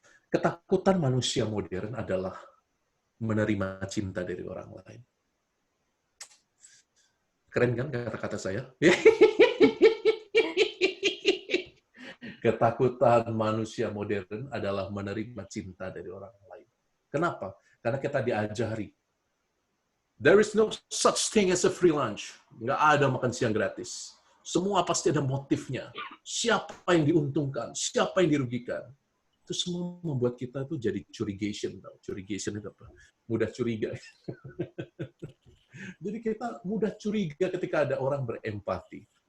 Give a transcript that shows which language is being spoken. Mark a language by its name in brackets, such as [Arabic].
[Indonesian] Ketakutan manusia modern adalah menerima cinta dari orang lain. Keren kan kata-kata saya? Ketakutan manusia modern adalah menerima cinta dari orang lain. Kenapa? Karena kita diajari. [English] There is no such thing as a free lunch. [Indonesian] Nggak ada makan siang gratis. Semua pasti ada motifnya. Siapa yang diuntungkan? Siapa yang dirugikan? Itu semua membuat kita tuh jadi curigation. Curigation itu apa? Mudah curiga. Jadi kita mudah curiga ketika ada orang berempati.